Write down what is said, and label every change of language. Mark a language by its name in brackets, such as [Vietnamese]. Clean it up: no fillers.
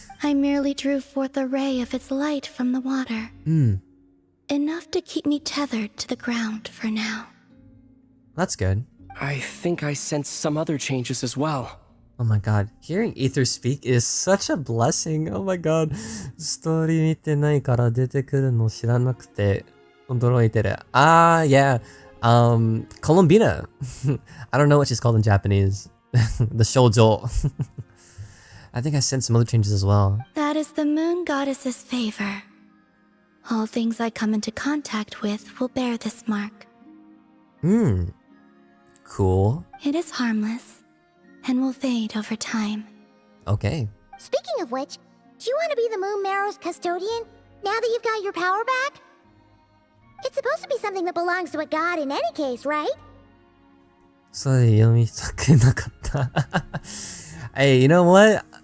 [English] I merely drew forth a ray of its light from the water. Enough to keep me tethered to the ground for now. That's good. I think I sense some other changes as well. Oh my God, hearing Ether speak is such a blessing. Oh my God. [Japanese] ストーリー見てないから出てくるの知らなくて驚いてる. [English] Ah, yeah. Columbina. I don't know what she's called in Japanese. The shoujo. I think I sense some other changes as well. That is the moon goddess's favor. All things I come into contact with will bear this mark. Cool. It is harmless and will fade over time. Okay. Speaking of which, do you want to be the Moon Marrow's custodian now that you've got your power back? It's supposed to be something that belongs to a god in any case, right? [Japanese] それ読みたくなかった. [English] Hey, you know what?